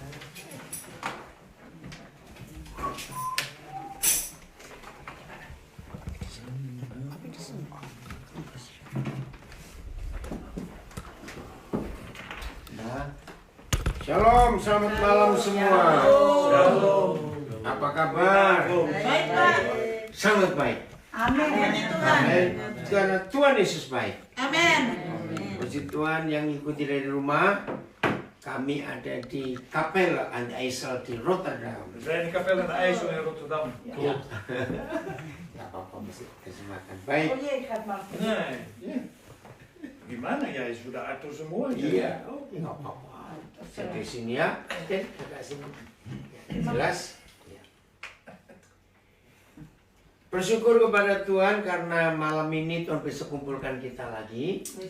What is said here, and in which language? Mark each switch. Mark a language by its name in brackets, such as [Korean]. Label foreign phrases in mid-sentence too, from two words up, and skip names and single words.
[Indonesian] Shalom, selamat malam semua. Apa kabar? Baik, Pak. Sangat baik. Amin. Amin. Karena Tuhan Yesus baik. Amin. Puji Tuhan yang ikuti dari rumah. Kami ada di Kapel aan de IJssel di Rotterdam. [Dutch] We zijn in Kapel aan de IJssel in Rotterdam. [Indonesian] Ya. Gak apa-apa, mesti kasih makan. Baik. Nee. Gimana ya, sudah atur semua. Iya. Gak apa-apa. Saya di sini ya. Oke, agak sini. Jelas? Ya. Bersyukur kepada Tuhan karena malam ini Tuhan bisa kumpulkan kita lagi.